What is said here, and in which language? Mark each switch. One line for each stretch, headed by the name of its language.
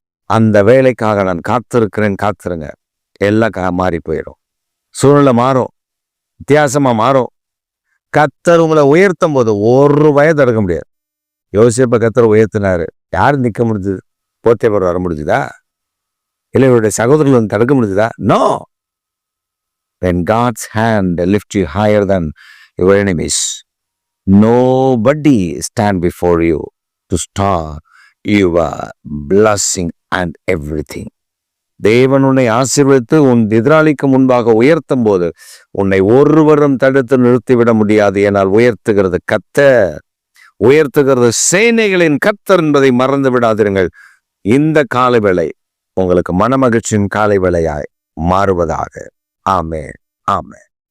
Tamil: அந்த வேலைக்காக நான் காத்திருக்கிறேன். காத்திருங்க. எல்லாம் மாறி போயிடும். சூழ்நிலை மாறும், வித்தியாசமா மாறும். கர்த்தர் உங்களை உயர்த்தும் போது ஒரு வயது தடுக்க முடியாது. யோசேப்பை கர்த்தர் உயர்த்தினாரு. யார் நிற்க முடிஞ்சது? போத்தேபர் வர முடிஞ்சுதா? இல்லை இவருடைய சகோதரர்கள் தடுக்க முடிஞ்சுதா?
English: No. When God's hand lifts you higher than your enemies, nobody stand before you to stop your blessing and everything.
Tamil: தேவன் உன்னை ஆசீர்வதித்து உன் எதிராளிக்கு முன்பாக உயர்த்தும் போது உன்னை ஒருவரும் தடுத்து நிறுத்திவிட முடியாது. ஏனால் உயர்த்துகிறது கர்த்தர், உயர்த்துகிறது சேனைகளின் கர்த்தர் என்பதை மறந்து விடாதிருங்கள். இந்த காலவேளை உங்களுக்கு மனமகிழ்ச்சியின் காலை வேளையாய் மாறுவதாக. ஆமென், ஆமென்.